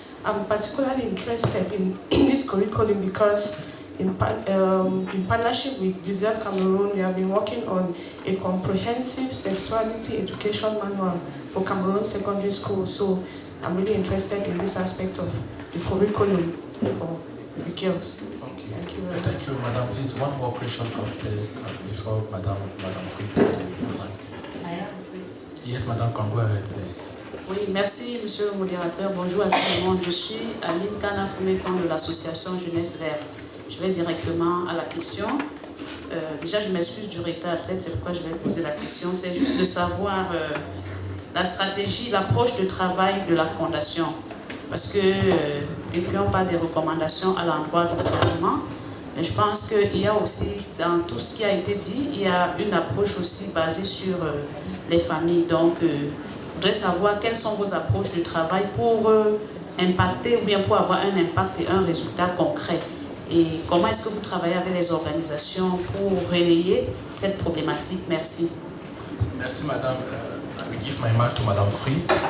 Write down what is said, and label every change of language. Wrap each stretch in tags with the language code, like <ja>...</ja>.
<en>I'm particularly interested in this curriculum because in partnership with Deserve Cameroon, we have been working on a comprehensive sexuality education manual for Cameroon secondary school. So I'm really interested in this aspect of the curriculum for the girls. Thank you very much. Thank you, madam. Please, one more question upstairs before Madame Free. Yes, madame, can go ahead, please.</en> <fr>Oui, merci, monsieur le modérateur. Bonjour à tout le monde. Je suis Aline Kana Fumekon de l'association Jeunesse Verte. Je vais directement à la question. Déjà, je m'excuse du retard, peut-être c'est pourquoi je vais poser la question. C'est juste de savoir la stratégie, l'approche de travail de la Fondation. Parce que depuis, on parle des recommandations à l'endroit du gouvernement. Mais je pense qu'il y a aussi, dans tout ce qui a été dit, il y a une approche aussi basée sur les familles. Donc, je voudrais savoir quelles sont vos approches de travail pour impacter ou bien pour avoir un impact et un résultat concret. Et comment est-ce que vous travaillez avec les organisations pour relayer cette problématique? Merci. Merci, madame.</fr> <en>I will give my mic to Madame Free.</en>